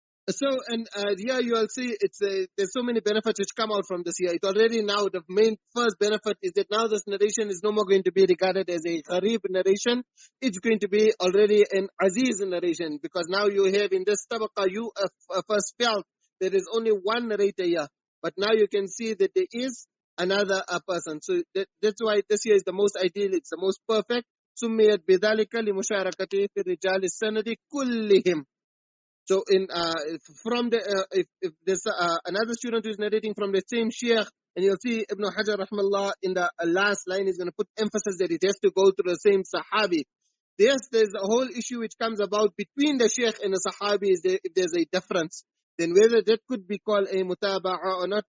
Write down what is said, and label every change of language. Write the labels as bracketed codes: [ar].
[en] So, and here you will see there's so many benefits which come out from this here. It already now, the main first benefit is that now this narration is no more going to be regarded as a gharib narration. It's going to be already an aziz narration, because now you have in this tabaqa, you first felt there is only one narrator here. But now you can see that there is another person. So that's why this here is the most ideal, it's the most perfect. [ar] سميت بذلك لمشاركته في الرجال السند كلهم. [en] So from the if there's another student who is narrating from the same sheikh, and you'll see Ibn Hajar rahmallah in the last line is going to put emphasis that it has to go through the same sahabi. Yes, there's a whole issue which comes about between the sheikh and the sahabi, is there, if there's a difference, then whether that could be called a mutaba'ah or not.